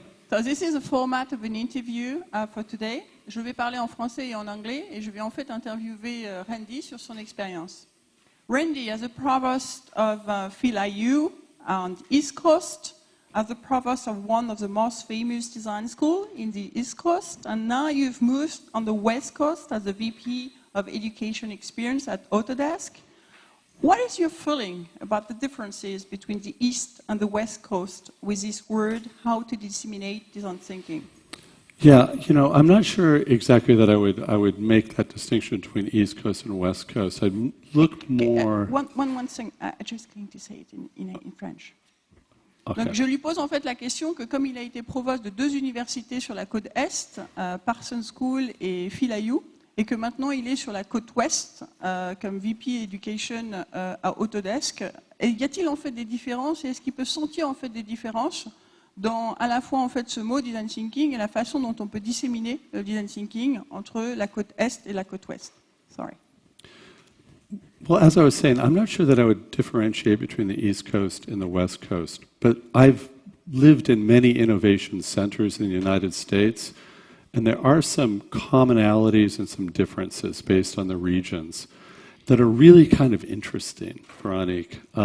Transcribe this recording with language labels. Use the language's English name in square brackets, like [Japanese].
[English] So this is the format of an interview for today. [French] Je vais parler en français et en anglais et je vais en fait interviewer Randy sur son expérience. [English] Randy, as a provost of PhilIU on the East Coast, as the provost of one of the most famous design schools in the East Coast, and now you've moved on the West Coast as the VP of Education Experience at Autodesk. What is your feeling about the differences between the East and the West Coast with this word, how to disseminate design thinking? Yeah, I'm not sure exactly that I would make that distinction between East Coast and West Coast. I'd look more... One thing, I'm just going to say it in French. Okay. [French] Donc, je lui pose en fait la question que comme il a été provost de deux universités sur la côte Est, Parsons School et PhilIU, et que maintenant il est sur la côte Ouest comme VP Education à Autodesk, et y a-t-il en fait des différences et est-ce qu'il peut sentir en fait des différences dans à la fois en fait ce mot design thinking et la façon dont on peut disséminer le design thinking entre la côte Est et la côte Ouest? [English] Sorry. Well, as I was saying, I'm not sure that I would differentiate between the East Coast and the West Coast, but I've lived in many innovation centers in the United States, and there are some commonalities and some differences based on the regions that are really kind of interesting, Veronique.